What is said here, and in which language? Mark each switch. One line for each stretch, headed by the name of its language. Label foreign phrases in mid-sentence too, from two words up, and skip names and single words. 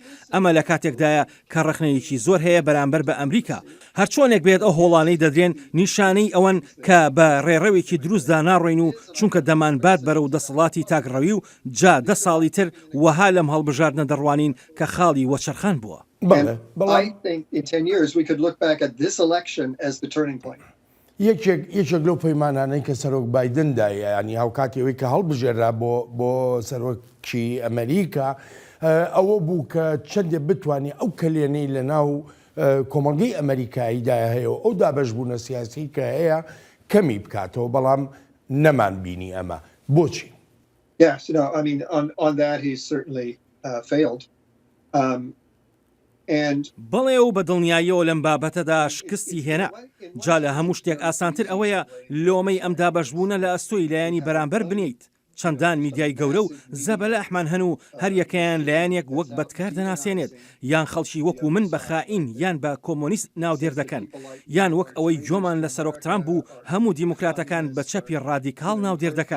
Central Kurdish: ئەمە لە کاتێکدایە کە ڕخنەیەکی زۆر هەیە بەرامبەر بە ئەمریکا. هەرچۆنێک بێت ئەو هۆڵانەی دەدرێن نیشانەی ئەوەن کە بە ڕێڕەوێکی دروستدا ناڕۆین و چونکە دەمانبات بەرەو دەسەڵاتی تاگڕەوی و جا 10 ساڵی تر وەها لەم هەڵبژاردنە دەڕوانین کە خاڵی وەچەرخان بووە.
English: I think in 10 years we could look back at this election as the turning point.
Central Kurdish: یەکێک لەو پەیمانانەی کە سەرۆک بایدندایە، ینی هاوکاتیەوەی کە هەڵبژێرا بۆ سەرۆکی ئەمریکا، ئەوە بوو کە چەندێک بتوانێت ئەو کلێنەی لە ناو کۆمەڵگەی ئەمریکاییدا هەیە و ئەو دابەشبوونە سیاسی کە هەیە کەمی بکاتەوە، بەڵام نەمان بینی ئەمە. بۆچی؟
English: Yes, no, I mean on that he's certainly failed.
Central Kurdish: بەڵێ و بە دڵنیاییەوە لەم بابەتەدا شکستی هێنا. جا لە هەموو شتێک ئاسانتر ئەوەیە لۆمەی ئەم دابەشبوونە لە ئەستۆی لایەنی بەرامبەر بنیت. چەندان میدیای گەورە و زەبەلەحمان هەن و هەر یەکەیان لایەنێک وەک بەدکار دەناسێنێت، یان خەڵکی وەکو من بە خائین یان بە کۆمۆنیست ناودێر دەکەن، یان وەک ئەوەی جۆمان لە سەرۆک ترامپ و هەموو دیموکراتەکان بە چەپی ڕادیکاڵ ناودێر دەکات.